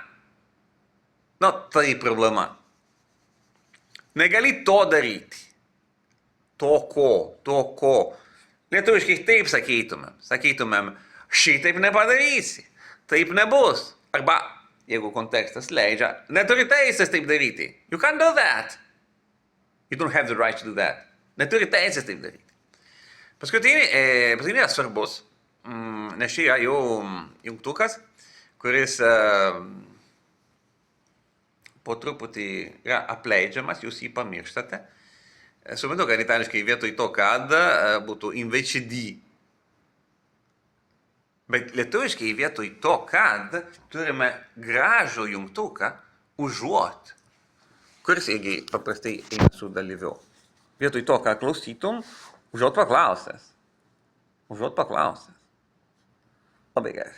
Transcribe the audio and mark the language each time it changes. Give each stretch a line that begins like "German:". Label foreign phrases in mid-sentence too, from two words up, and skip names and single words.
Lithuanian: Tai problema. Negali to daryti. To ko. Lietuviškai taip sakytumėm, šitaip nepadarysi, taip nebus. Arba, jeigu kontekstas leidžia, neturi teisės taip daryti.
English: You can't do that. You don't have the right to do that.
Lithuanian: Neturi teisės taip daryti. Paskutinis svarbus, nes čia yra jau jungtukas, kuris po truputį yra apleidžiamas, jūs jį pamirštate. Suprantu, kad itališkai vietoj to, kad būtų
Italian: invece di.
Lithuanian: Bet lietuviškai vietoj to, kad turime gražų jungtuką užuot, kuris irgi paprastai eina su dalyviu. Vietoj to, ką klausytum, užuot paklausęs. Labai gerai.